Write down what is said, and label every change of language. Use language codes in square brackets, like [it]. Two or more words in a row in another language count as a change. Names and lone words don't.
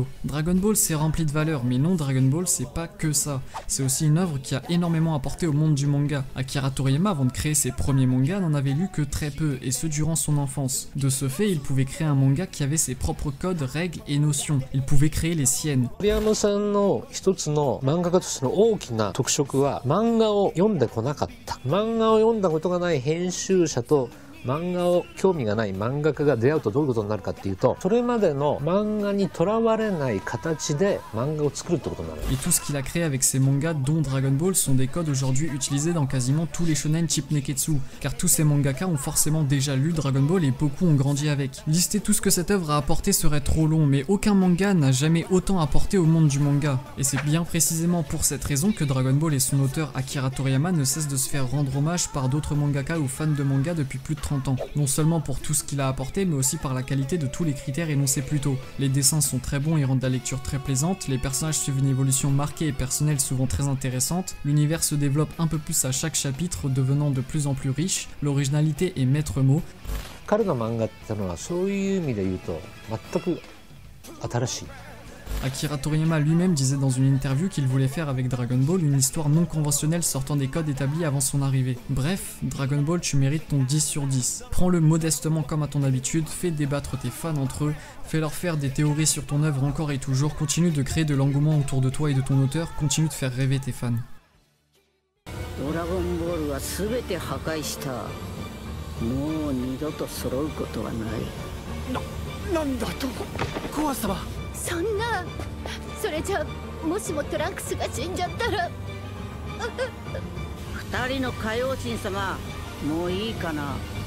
[fr] Dragon Ball c'est rempli de valeurs, mais non, Dragon Ball c'est pas que ça. C'est aussi une œuvre qui a énormément apporté au monde du manga. Akira Toriyama, avant de créer ses premiers mangas, n'en avait lu que très peu, et ce durant son enfance. De ce fait, il pouvait créer un manga qui avait ses propres codes, règles et notions. Il pouvait créer les siennes. [ja] Toriyama さんの一つの漫画家としての大きな特色は漫画を読んでこなかった。漫画を読んだことがない編集者と漫画を興味がない漫画家が出会うとどういうことになるかっていうと、それまでの漫画にとらわれない形で漫画を作るってことになる。 [fr] Et tout ce qu'il a créé avec ses mangas, dont Dragon Ball, sont des codes aujourd'hui utilisés dans quasiment tous les shonen type Neketsu, car tous ces mangaka ont forcément déjà lu Dragon Ball et beaucoup ont grandi avec. Lister tout ce que cette œuvre a apporté serait trop long, mais aucun manga n'a jamais autant apporté au monde du manga. Et c'est bien précisément pour cette raison que Dragon Ball et son auteur Akira Toriyama ne cessent de se faire rendre hommage par d'autres mangaka ou fans de manga depuis plus de 30 ans. Non seulement pour tout ce qu'il a apporté, mais aussi par la qualité de tous les critères énoncés plus tôt. Les dessins sont très bons et rendent la lecture très plaisante, les personnages suivent une évolution marquée et personnelle souvent très intéressante, l'univers se développe un peu plus à chaque chapitre, devenant de plus en plus riche, l'originalité est maître mot. [ja] 彼の漫画ってのはそういう意味で言うと全く新しい。 [fr] Akira Toriyama lui-même disait dans une interview qu'il voulait faire avec Dragon Ball une histoire non conventionnelle sortant des codes établis avant son arrivée. Bref, Dragon Ball, tu mérites ton 10 sur 10. Prends-le modestement comme à ton habitude, fais débattre tes fans entre eux, fais leur faire des théories sur ton œuvre encore et toujours, continue de créer de l'engouement autour de toi et de ton auteur, continue de faire rêver tes fans. [ja] Dragon Ball は全て破壊した。もう二度と揃うことはない。なんだと、コア様。そんな、それじゃもしもトランクスが死んじゃったら。二人の海王神様、 もういいかな。